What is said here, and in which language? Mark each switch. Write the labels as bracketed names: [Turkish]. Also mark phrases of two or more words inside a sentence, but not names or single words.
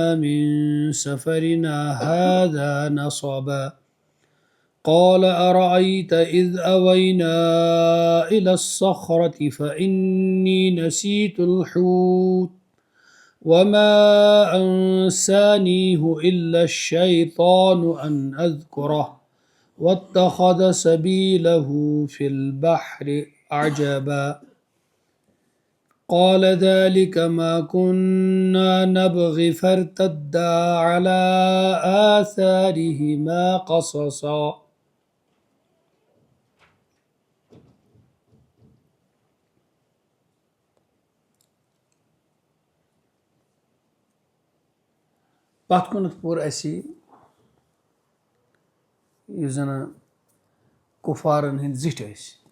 [Arabic] من سفرنا هذا نصبا قال أرأيت إذ أوينا إلى الصخرة فإني نسيت الحوت وما أنسانيه إلا الشيطان أن أذكره واتخذ سبيله في البحر عجبا قال ذلك ما كنا نبغي فارتدا على آثارهما قصصا [Kashmiri] پتھ کُنتھ پوٚر اَسہِ یُس زَن کُفارن ہٕنٛدۍ زِٹھۍ ٲسۍ